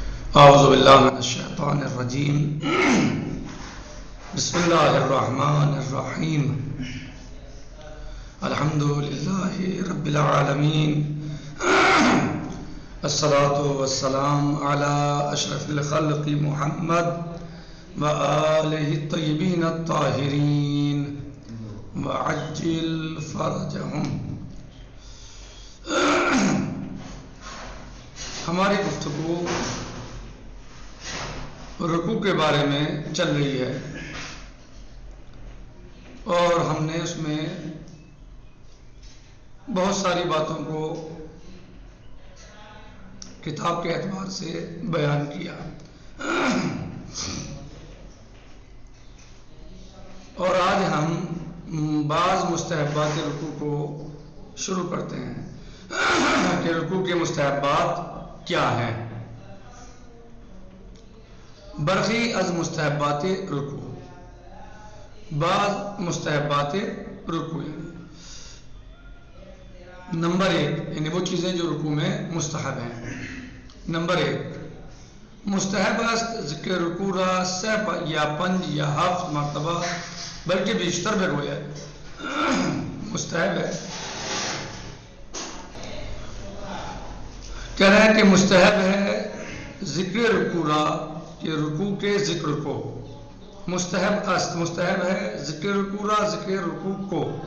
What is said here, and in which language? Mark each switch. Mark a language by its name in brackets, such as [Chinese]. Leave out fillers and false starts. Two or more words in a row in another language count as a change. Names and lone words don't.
[Arabic] اعوذ باللہ من الشیطان الرجیم بسم اللہ الرحمن الرحیم الحمد للہ رب العالمین الصلاة والسلام علی اشرف الخلق محمد وآلہ الطیبین الطاہرین وعجل فرجہم۔ [Urdu] ہماری گفتگو رکوع کے بارے میں چل رہی ہے اور ہم نے اس میں بہت ساری باتوں کو کتاب کے اعتبار سے بیان کیا اور آج ہم بعض مستحبات رکوع کو شروع کرتے ہیں کہ رکوع کے مستحبات کیا ہیں۔ [Persian] برخی از مستحبات رکوع، [Urdu] بعض مستحبات رکوع نمبر 1 یعنی وہ چیزیں جو رکوع میں مستحب ہیں۔ [Persian] نمبر 1 مستحب است ذکر رکوع را 3 یا 5 یا 7 مرتبہ بلکہ بیشتر بگویا [Urdu] مستحب ہے۔ کہہ رہے ہیں کہ مستحب ہے [Persian] ذکر رکوع را، [Urdu] کہ رکوع کے ذکر کو [Persian] مستحب است، [Urdu] مستحب ہے [Persian] ذکر رکوع را، [Urdu] ذکر رکوع کو